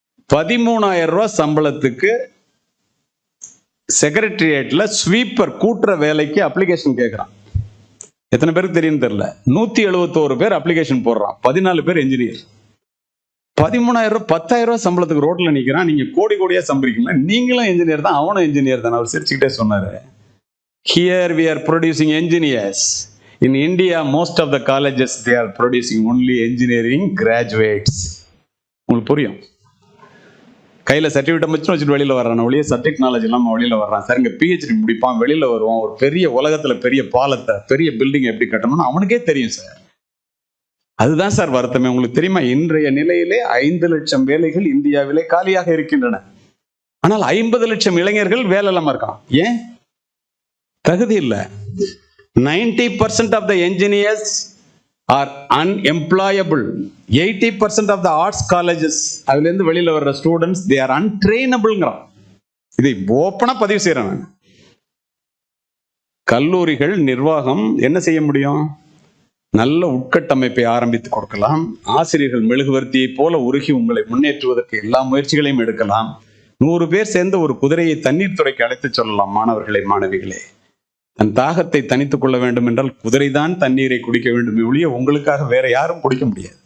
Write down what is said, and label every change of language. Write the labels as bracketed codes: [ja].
[ta] 13,000 ரூபாய் சம்பளத்துக்கு செக்ரட்டரியேட்ல ஸ்வீப்பர் கூட்டுற வேலைக்கு அப்ளிகேஷன் கேட்கிறான். எத்தனை பேருக்கு தெரியும் தெரியல. 171 பேர் அப்ளிகேஷன் போடுறான், 14 பேர் என்ஜினியர். 13,000 ரூபாய் 10,000 ரூபாய் சம்பளத்துக்கு ரோட்ல நிக்கிறான். நீங்க கோடி கோடியா சம்பளிக்கல, நீங்களும் என்ஜினியர் தான், அவனும் என்ஜினியர் தான். அவர் சிரிச்சுக்கிட்டே சொன்னாரு, [en] Here we are producing engineers. In India, most of the colleges they are producing only engineering graduates. [ta] உங்களுக்கு புரியும்? கையில சர்டிபிகேட் வச்சுட்டு வெளியில வர்றான், ஒளிய சப்ஜெக்ட் நாலேஜ் இல்லாம வெளியில வர்றான் சார். இங்க பிஹெச்டி முடிப்பான், வெளியில வருவான், ஒரு பெரிய உலகத்துல பெரிய பாலத்தை பெரிய பில்டிங் எப்படி கட்டணும்னு அவனுக்கே தெரியும் சார். அதுதான் சார் வருத்தமே. உங்களுக்கு தெரியுமா, இன்றைய நிலையிலே 5 லட்சம் வேலைகள் இந்தியாவிலே காலியாக இருக்கின்றன. ஆனால் 50 லட்சம் இளைஞர்கள் வேலை இல்லாம இருக்கான். ஏன்? தகுதி இல்லை. [en] 90% of the engineers are unemployable. 80% of the arts colleges, [ta] அதுல இருந்து வெளியில வர்ற ஸ்டூடெண்ட்ஸ், [en] they are untrainable-ங்கறான். [ta] இதை ஓப்பனா பதிவு செய்யறேன். கல்லூரிகள் நிர்வாகம் என்ன செய்ய முடியும்? நல்ல உட்கட்டமைப்பை ஆரம்பித்து கொடுக்கலாம். ஆசிரியர்கள் மெழுகுவர்த்தியை போல உருகி உங்களை முன்னேற்றுவதற்கு எல்லா முயற்சிகளையும் எடுக்கலாம். 100 பேர் சேர்ந்து ஒரு குதிரையை தண்ணீர் துறைக்கு அழைத்து சொல்லலாம். மாணவர்களே, மாணவிகளே, தன் தாகத்தை தனித்துக் கொள்ள வேண்டும் என்றால் குதிரைதான் தண்ணீரை குடிக்க வேண்டும், ஒழிய உங்களுக்காக வேற யாரும் குடிக்க முடியாது.